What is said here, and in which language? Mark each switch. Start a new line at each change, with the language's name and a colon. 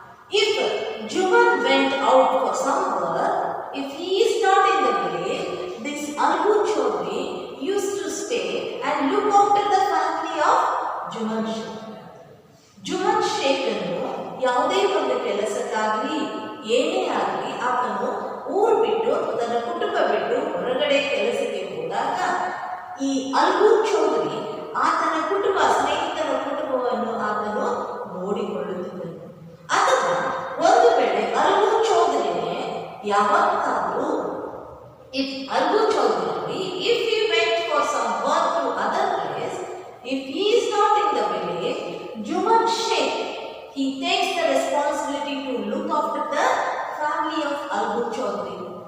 English: If Juman went out for some work, if he is not in the village, this Algu Chaudhary used to stay and look after the family of Juman Sheikh.
Kannada: Juman Sheikh ಅನ್ನು ಯಾವುದೇ ಒಂದು ಕೆಲಸಕ್ಕಾಗಲಿ ಏನೇ ಆಗಲಿ ಆತನು ಊರು ಬಿಟ್ಟು ತನ್ನ ಕುಟುಂಬ ಬಿಟ್ಟು ಹೊರಗಡೆ ಕೆಲಸಕ್ಕೆ ಹೋದಾಗ ಈ ಅಲ್ಗು ಚೌಧರಿ ಆತನ ಕುಟುಂಬ, ಸ್ನೇಹಿತರ ಕುಟುಂಬವನ್ನು ಆತನು ನೋಡಿಕೊಳ್ಳುತ್ತಿದ್ದನು. ಅಥವಾ ಒಂದು ವೇಳೆ ಅಲ್ಗು ಚೌಧರಿನೇ ಯಾವತ್ತಾದರೂ
English: if Algu Chaudhary, if he went for some work to other place, if he is not in the village, Juman Sheikh, he takes the responsibility to look after the family of Algu Chaudhary.